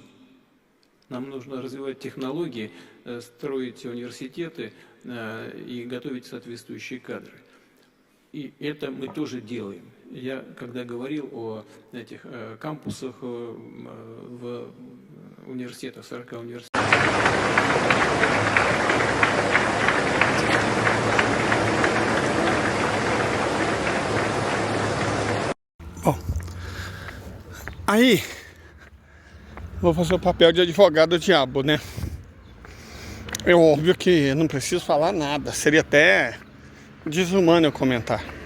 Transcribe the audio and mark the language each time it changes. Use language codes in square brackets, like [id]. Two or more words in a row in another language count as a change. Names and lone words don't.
[ru] Нам нужно развивать технологии, строить университеты и готовить соответствующие кадры. И это мы тоже делаем. Я, когда говорил о этих кампусах в университетах, 40 университетах. [pt] Bom, aí vou fazer o papel de advogado do diabo, né? É óbvio que não preciso falar nada, seria até desumano eu comentar.